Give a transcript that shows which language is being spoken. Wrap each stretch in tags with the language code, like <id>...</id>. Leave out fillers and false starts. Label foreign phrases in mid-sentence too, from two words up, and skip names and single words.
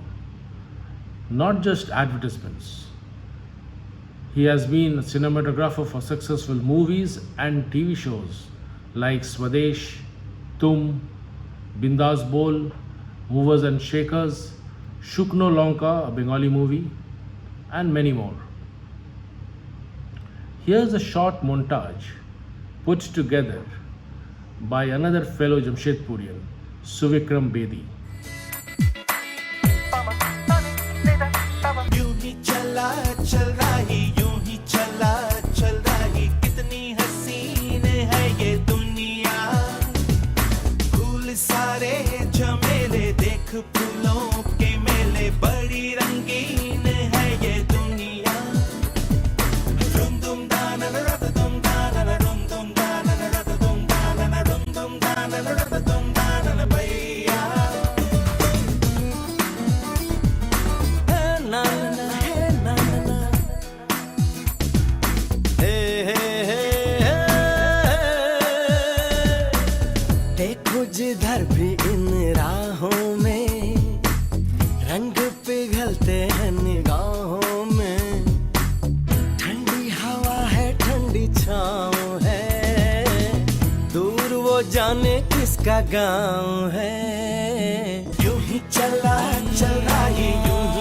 <en>Not just advertisements. He has been a cinematographer for successful movies and TV shows like Swades, Dhoom, Bindaas Bol, Movers and Shakers, Shukno Lonka, a Bengali movie, and many more. Here's a short montage put together by another fellow Jamshedpurian, Suvikram Bedi.</en> <hi>यूं ही चला चल रही यूं ही चला चल रही कितनी हसीन है ये दुनिया फूल सारे झमेले देख फूलों के मेले बड़ी रंगीन है ये दुनिया रुम दुम दाना रत दुम दाना रुम दुम दाना रत दुम दाना रुम दुम दाना रत दुम दाना भैया na na na na na hey hey hey देखो जिधर भी इन राहों में रंग पिघलते हैं निगाहों में ठंडी हवा है ठंडी छाँव है दूर वो जाने किसका गाँव है यूं ही चला चल रही यूं ही</hi>